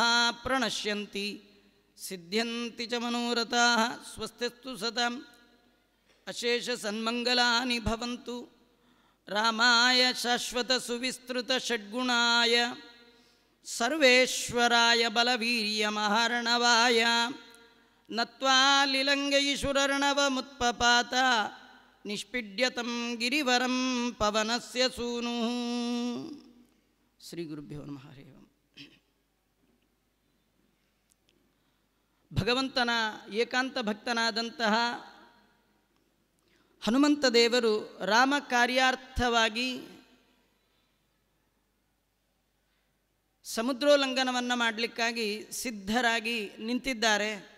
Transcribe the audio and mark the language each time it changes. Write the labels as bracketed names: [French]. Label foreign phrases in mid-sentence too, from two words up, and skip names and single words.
[Sanskrit] ಪ್ರಣಶ್ಯಂತಿ ಸಿದ್ಧ್ಯಂತಿ ಚ ಮನೋರಥಾಃ ಸ್ವಸ್ತಿಸ್ತು ಸತಾಂ ಅಶೇಷ ಸನ್ಮಂಗಲಾನಿ ಭವಂತು ರಾಮಾಯ ಶಾಶ್ವತ ಸುವಿಸ್ತೃತ ಷಡ್ಗುಣಾಯ ಸರ್ವೇಶ್ವರಾಯ ಬಲವೀರ್ಯಮಹರ್ಣವಾಯ ನತ್ವಾ ಲಿಲಂಗೈಶುರರ್ಣವಮುತ್ಪಪಾತ ನಿಷ್ಪಿಡ್ಯತಂ ಗಿರಿವರಂ ಪವನಸ್ಯ ಸೂನು. ಶ್ರೀ ಗುರುಭ್ಯೋ ನಮಃ. ಹರಿ ಓಂ. [Kannada] ಭಗವಂತನ ಏಕಾಂತ ಭಕ್ತನಾದಂತಹ ಹನುಮಂತ ದೇವರು ರಾಮ ಕಾರ್ಯಾರ್ಥವಾಗಿ ಸಮುದ್ರೋಲ್ಲಂಘನವನ್ನು ಮಾಡಲಿಕ್ಕಾಗಿ ಸಿದ್ಧರಾಗಿ ನಿಂತಿದ್ದಾರೆ.